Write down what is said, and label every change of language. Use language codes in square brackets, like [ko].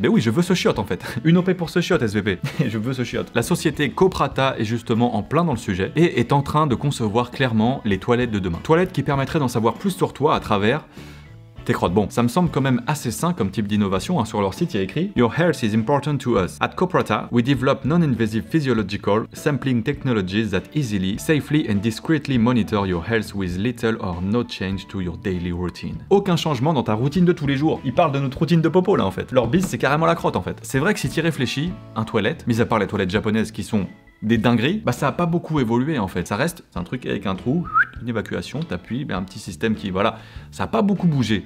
[fr] Mais oui, je veux ce chiotte en fait. Une OP pour ce chiotte, SVP. Je veux ce chiotte. La société Coprata est justement en plein dans le sujet et est en train de concevoir clairement les toilettes de demain. Toilettes qui permettraient d'en savoir plus sur toi à travers tes crottes. Bon, ça me semble quand même assez sain comme type d'innovation. Sur leur site, il y a écrit [en] Your health is important to us. At Coprata, we develop non-invasive physiological sampling technologies that easily, safely and discreetly monitor your health with little or no change to your daily routine. [fr] Aucun changement dans ta routine de tous les jours. Ils parlent de notre routine de popo là en fait. Leur bise, c'est carrément la crotte en fait. C'est vrai que si tu y réfléchis, un toilette, mis à part les toilettes japonaises qui sont des dingueries, bah ça a pas beaucoup évolué en fait. Ça reste, c'est un truc avec un trou, une évacuation, t'appuies, un petit système qui, voilà, ça a pas beaucoup bougé.